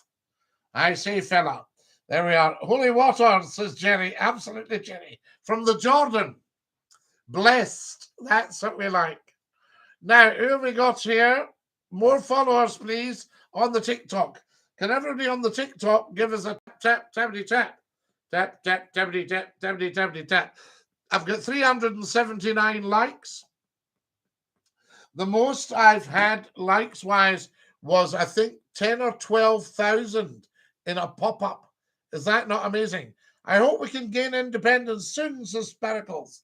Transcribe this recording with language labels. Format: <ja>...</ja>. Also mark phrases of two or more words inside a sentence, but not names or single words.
<en>I say, fella. There we are. Holy water, says Jerry. Absolutely, Jerry. From the Jordan. Blessed. That's what we like. Now, who have we got here? More followers, please, on the TikTok. Can everybody on the TikTok give us a tap, tappity, tap? Tap, tap, tappity, tap, tappity, tappity, tap. I've got 379 likes. The most I've had likes-wise was, I think, 10 or 12,000 in a pop-up. Is that not amazing? I hope we can gain independence soon, says Sparkles.</en>